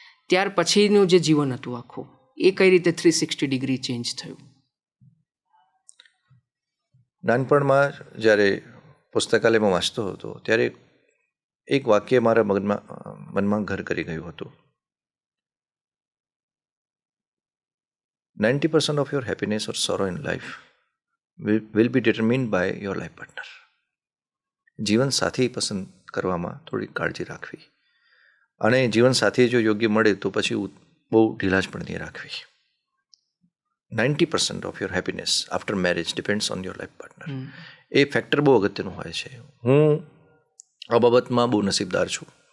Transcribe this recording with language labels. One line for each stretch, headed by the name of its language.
Gujarati: ત્યાર પછીનું જે જીવન હતું આખું, એ કઈ રીતે 360 ડિગ્રી ચેન્જ થયું? નાનપણમાં જ્યારે પુસ્તકાલયમાં વાંચતો હતો ત્યારે એક વાક્ય મારા મનમાં ઘર કરી ગયું હતું.
English: 90% of your happiness or sorrow in life will be determined by your life partner.
Gujarati: જીવન સાથી પસંદ કરવામાં થોડી કાળજી રાખવી, અને જીવન સાથી જો યોગ્ય મળે તો પછી બહુ ઢીલાશ પણ નહીં રાખવી.
English: 90% of your happiness after marriage depends on your life partner.
Gujarati: A factor બહુ અગત્યનું હોય છે. હું આ બાબતમાં બહુ નસીબદાર છું.